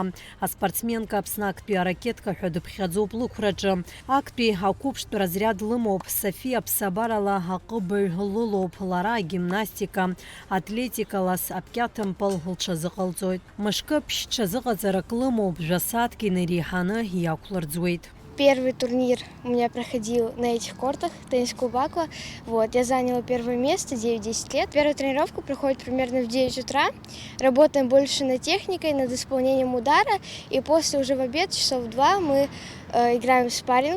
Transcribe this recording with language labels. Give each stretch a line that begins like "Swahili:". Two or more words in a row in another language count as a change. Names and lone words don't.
Abkhazian: Аспортсменка Аԥсны актәи аракетка ҳәа дыԥхьаӡоуп лықәраҿы. Актәи ақәыԥштә разряд лымоуп. София ԥсабарала аҟыбаҩ лылоуп. Лара агимнастика, атлетикалас апкьаҭымпыл лҽазыҟалҵоит. Мышкы ԥшьҽазыҟаҵарак лымоуп, жәасааҭк инареиҳаны иақәлырӡуеит.
Russian: Первый турнир у меня проходил на этих кортах, теннис-клуб «Аква». Вот, я заняла первое место, 9-10 лет. Первая тренировка проходит примерно в 9 утра. Работаем больше над техникой, над исполнением удара. И после уже в обед, часов 2, мы играем в спарринг.